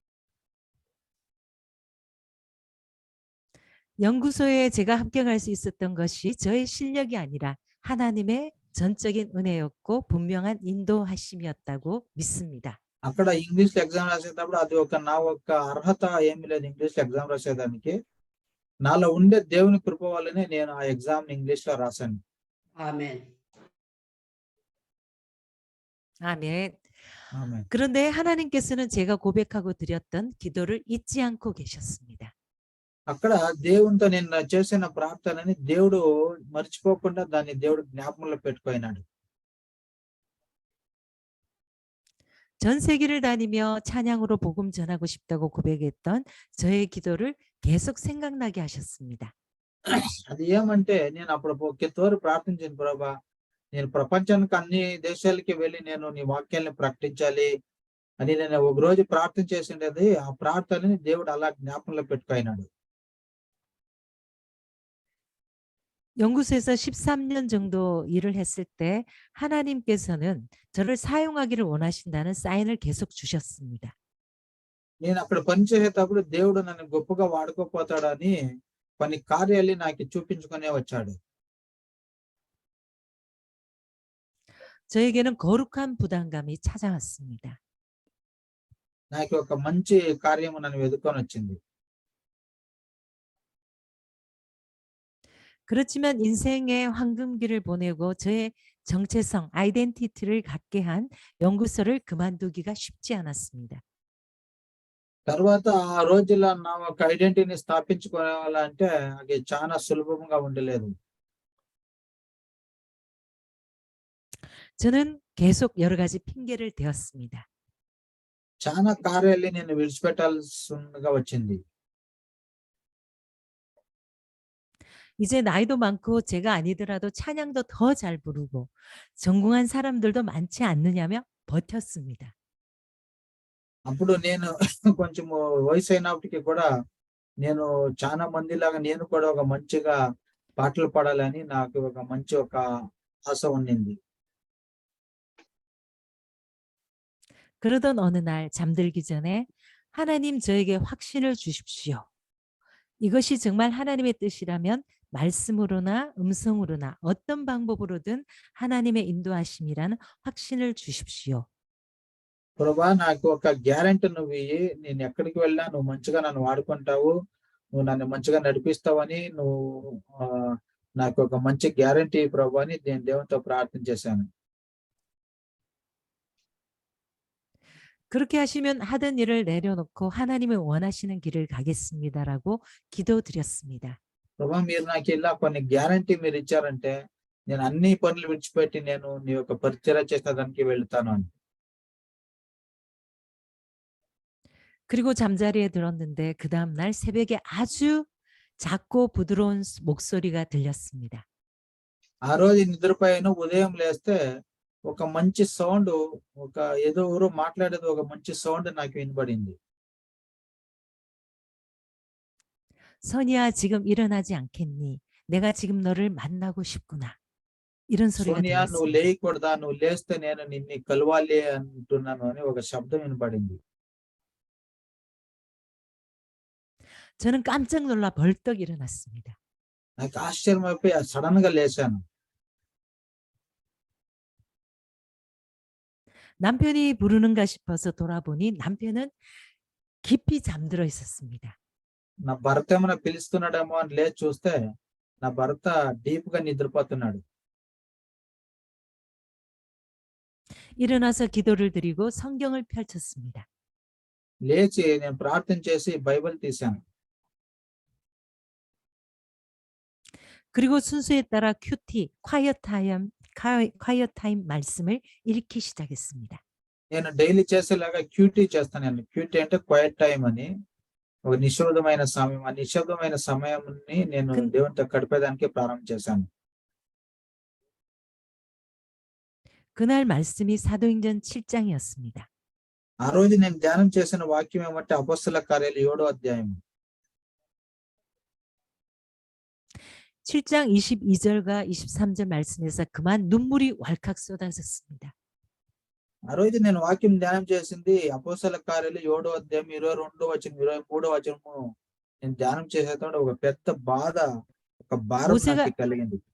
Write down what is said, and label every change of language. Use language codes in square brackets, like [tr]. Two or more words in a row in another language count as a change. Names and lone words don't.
[ko] 연구소에 제가 합격할 수 있었던 것이 저의 실력이 아니라 하나님의 전적인 은혜였고 분명한 인도하심이었다고 믿습니다. [te] అక్కడ ఇంగ్లీష్ లో ఎగ్జామ్ రాసేటప్పుడు అది నా ఒక అర్హత ఏమీ లేదు. ఇంగ్లీష్ లో ఎగ్జామ్ రాసేదానికి నాలో ఉండే దేవుని కృప వల్లనే నేను ఆ ఎగ్జామ్ ఇంగ్లీష్ లో రాశాను. [ko] 아멘. 아멘. [te] ఆమేన్. [ko] 그런데 하나님께서는 제가 고백하고 드렸던 기도를 잊지 않고 계셨습니다. [te] అక్కడ దేవునితో నేను చేసిన ప్రార్థనని దేవుడు మర్చిపోకుండా దాన్ని దేవుడు జ్ఞాపకంలో పెట్టుకున్నాడు. [ko] 전 세계를 다니며 찬양으로 복음 전하고 싶다고 고백했던 저의 기도를 계속 생각나게 하셨습니다. [te] అది ఏమంటే నేను అప్పుడు తోరు ప్రార్థించాను ప్రభా, నేను ప్రపంచానికి అన్ని దేశాలకి వెళ్ళి నేను నీ వాక్యాన్ని ప్రకటించాలి అని నేను ఒక రోజు ప్రార్థన చేసిండేది. ఆ ప్రార్థనని దేవుడు అలా జ్ఞాపకంలో పెట్టుకున్నాడు. [ko] 연구소에서 13년 정도 일을 했을 때 하나님께서는 저를 사용하기를 원하신다는 사인을 계속 주셨습니다. [te] నేను అక్కడ పని చేసేటప్పుడు దేవుడు నన్ను గొప్పగా వాడుకోపోతాడని కొన్ని కార్యాలు నాకు చూపించుకునే వచ్చాడు. [ko] 저에게는 거룩한 부담감이 찾아왔습니다. [te] నాకు ఒక మంచి కార్యము నన్ను వెతుక్కొని వచ్చింది. [ko] 그렇지만 인생의 황금기를 보내고 저의 정체성, 아이덴티티를 갖게 한 연구소를 그만두기가 쉽지 않았습니다. [te] తర్వాత ఆ రోజుల్లో నా ఒక ఐడెంటిటీని స్థాపించుకోవాలంటే అది చాలా సులభంగా ఉండలేదు. [ko] 저는 계속 여러 가지 핑계를 대었습니다. [te] చాలా కార్యాలు నేను విడిచిపెట్టాల్సిందిగా వచ్చింది. [ko] 이제 나이도 많고 제가 아니더라도 찬양도 더 잘 부르고 전공한 사람들도 많지 않느냐며 버텼습니다. [te] అప్పుడు నేను కొంచెం వయసు అయినప్పటికీ కూడా నేను చాలా మందిలాగా నేను కూడా ఒక మంచిగా పాటలు పాడాలని నాకు ఒక మంచి ఒక ఆశ ఉండింది. [ko] 그러던 어느 날 잠들기 전에 하나님 저에게 확신을 주십시오. 이것이 정말 하나님의 뜻이라면 말씀으로나 음성으로나 어떤 방법으로든 하나님의 인도하심이라는 확신을 주십시오. [te] ప్రభా, నాకు ఒక గ్యారెంటీ నువ్వు ఇయ్యి. నేను ఎక్కడికి వెళ్ళినా నువ్వు మంచిగా నన్ను వాడుకుంటావు, నువ్వు నన్ను మంచిగా నడిపిస్తావని నువ్వు నాకు ఒక మంచి గ్యారెంటీ ప్రభు అని నేను దేవునితో ప్రార్థన చేశాను. [ko] 그렇게 하시면 하던 일을 내려놓고 하나님의 원하시는 길을 가겠습니다라고 기도드렸습니다. [te] ప్రభా, మీరు నాకు ఇలా కొన్ని గ్యారెంటీ మీరు ఇచ్చారంటే నేను అన్ని పనులు విడిచిపెట్టి నేను నీ యొక్క పరిచర్య చేసేదానికి వెళ్తాను అని. [ko] 그리고 잠자리에 들었는데 그 다음 날 새벽에 아주 작고 부드러운 목소리가 들렸습니다. [te] ఆ రోజు నిద్రపోయాను. ఉదయం లేస్తే ఒక మంచి సౌండ్, ఒక ఏదో ఎవరో మాట్లాడేది ఒక మంచి సౌండ్ నాకు వినబడింది. [ko] 선이야 지금 일어나지 않겠니? 내가 지금 너를 만나고 싶구나. 이런 소리가 [te] సోనియా, నువ్వు [ko] 들렸습니다. [te] లేయకూడదా, నువ్వు లేస్తే నేను నిన్ను కలవాలి అంటున్నాను అని ఒక శబ్దం వినబడింది. [ko] 저는 깜짝 놀라 벌떡 일어났습니다. [te] నాకు ఆశ్చర్యం అయిపోయి సడన్ గా లేచాను. [ko] 남편이 부르는가 싶어서 돌아보니 남편은 깊이 잠들어 있었습니다. [te] నా భర్త ఏమైనా పిలుస్తున్నాడేమో అని లేచి చూస్తే నా భర్త డీప్ గా నిద్రపోతున్నాడు. [ko] 일어나서 기도를 드리고 성경을 펼쳤습니다. [te] లేచి నేను ప్రార్థన చేసి బైబిల్ తీశాను. [ko] 그리고 순서에 따라 [en] quiet time [ko] 말씀을 읽기 시작했습니다. [te] నేను డైలీ చేసేలాగా క్యూటీ చేస్తాను. క్యూటీ అంటే [en] quiet time [te] అని, ఒక నిశ్శబ్దమైన సమయం. ఆ నిశ్శబ్దమైన సమయాన్ని నేను దేవునితో గడిపేదానికి ప్రారంభం చేశాను. [ko] 그날 말씀이 사도행전 7장이었습니다. [te] ఆ రోజు నేను ధ్యానం చేసిన వాక్యం ఏమంటే అపొస్తలుల కార్యాలు 7వ అధ్యాయం. [ko] 7장 22절과 23절 말씀에서 그만 눈물이 왈칵 쏟아졌습니다. [te] ఆ రోజు నేను వాక్యం ధ్యానం చేసింది అపొస్తలుల కార్యాలు 7వ అధ్యాయం 22వ వచనం 23వ వచనము. నేను ధ్యానం చేసేటప్పుడు ఒక పెద్ద బాధ, ఒక భారం నాకు కలిగింది.